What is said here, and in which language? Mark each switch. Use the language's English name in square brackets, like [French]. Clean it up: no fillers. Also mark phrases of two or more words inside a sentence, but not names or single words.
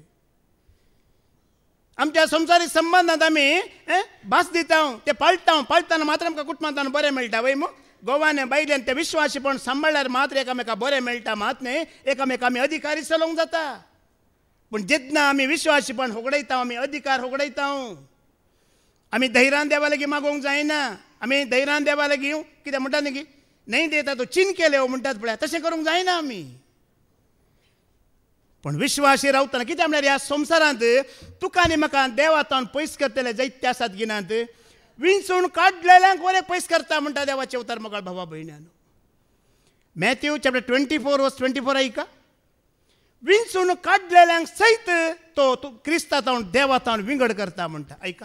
[Konkani] आमच्या संवसारीक संबंदांत आमी भास दिता ते पाळटना मात्र आमकां कुटुंबांत बरें मेळटा वय मू गोवान बायल्यान ते विश्वासीपण सांबाळल्यार मात्र एकामेका बरें मेळटा मात न्ही एकामेका आमी अधिकारी चलोवंक जाता पूण जेन्ना आमी विश्वासीपण होगडयता आमी अधिकार होगडयता आमी धैर्यान देवा लागीं मागोवंक जायना आमी धैर्यान देवा लागीं कितें म्हणटा न्ही नाही देता तो चिन केले म्हणटात पळय तशें करूंक जायना आमी पण विश्वासी रावतना कितें म्हणल्यार ह्या संवसारांत तुका आनी म्हाका देवातान पयस करतले जायते आसात गिनांत विंचून काडलेल्यांक बरें पयस करता म्हणटा देवाचें उतर मोगाळ भावा भयण्यानो मॅथ्यू चॅप्टर 24:24 ऐका विंचून काडलेल्यांक सयत तो क्रिस्तांत देवातान विंगड करता म्हणटा ऐका